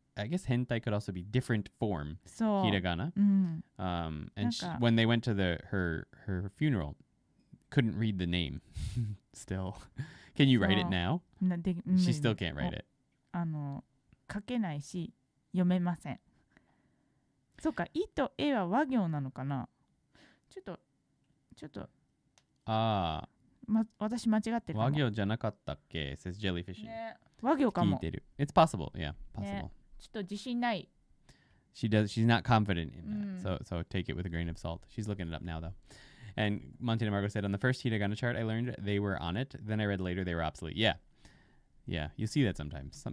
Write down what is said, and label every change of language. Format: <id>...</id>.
<en>I guess hentai could also be different form hiragana. And when they went to her funeral, couldn't read the name. Still, can you write it now? She still can't write it.</en> <ja>書けないし読めません。そうか、いとえは和行なのかな。ちょっと私間違ってるかも。和行じゃなかったっけ says jellyfish. ね、和行かも。聞いてる。</ja> <en>It's possible, yeah, possible.</en> <ja>ね、ちょっと自信ない。</ja> <en>She's not confident in that, so take it with a grain of salt. She's looking it up now, though. And Monte Margo said, on the first hiragana chart I learned, they were on it. Then I read later they were obsolete. Yeah, you see that sometimes.</en>